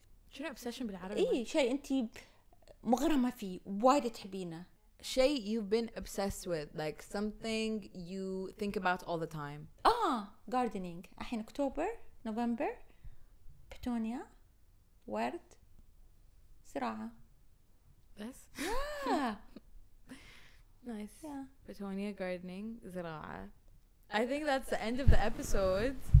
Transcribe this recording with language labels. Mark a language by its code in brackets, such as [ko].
[ar] شنو obsession بالعربي؟ شيء انتي مغرمة فيه وايد تحبينه. [en] شيء you've been obsessed with, like something you think about all the time. gardening. [ar] الحين أكتوبر نوفمبر بتونيا ورد زراعة. بس nice. بتونيا gardening زراعة. [en] I think that's the end of the episode.